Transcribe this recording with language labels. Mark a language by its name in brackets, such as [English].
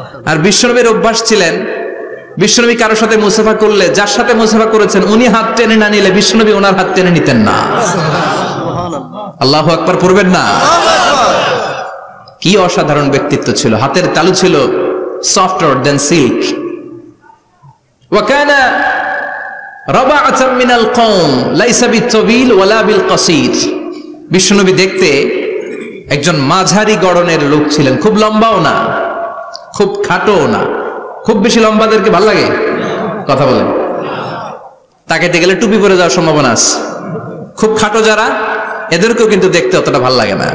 [Bangla] আর বিশ্বনবীর অভ্যাস ছিলেন, বিশ্বনবী কারোর সাথে মুসাফা করলে যার সাথে মুসাফা করেছেন উনি হাত টেনে না নিলে বিশ্বনবী ওনার হাত টেনে নিতেন না। আল্লাহু আকবার পড়বেন না? কি অসাধারণ ব্যক্তিত্ব ছিল, হাতের তালু ছিল [English] softer than silk. [Arabic] وكان ربعة من القوم ليس بالطويل ولا بالقصير. [Bangla] বিশ্বনবী দেখতে একজন মাঝারি গড়নের লোক ছিলেন, খুব লম্বাও না খুব খাটোও না। খুব বেশি লম্বাদেরকে ভালো লাগে? কথা বলেন। তাকাইতে গেলে টুপি পরে যাওয়ার সম্ভাবনা আছে। খুব খাটো যারা, এদেরকেও কিন্তু দেখতে অতটা ভালো লাগে না।